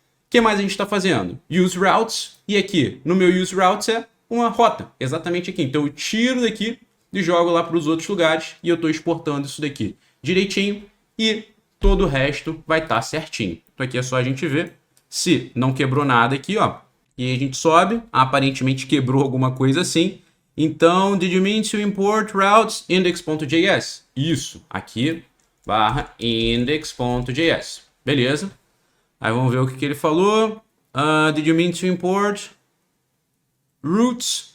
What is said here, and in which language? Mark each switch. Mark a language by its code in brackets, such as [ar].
[pt] O que mais a gente está fazendo? Use routes. E aqui, no meu use routes é uma rota. Exatamente aqui. Então eu tiro daqui e jogo lá para os outros lugares. E eu estou exportando isso daqui direitinho. E todo o resto vai estar certinho. Então aqui é só a gente ver se não quebrou nada aqui, ó. E aí a gente sobe. Aparentemente quebrou alguma coisa assim. [en] Então, did you mean to import routes index.js? [pt] Isso. Aqui, barra index.js. Beleza. Aí vamos ver o que ele falou. [en] Did you mean to import routes?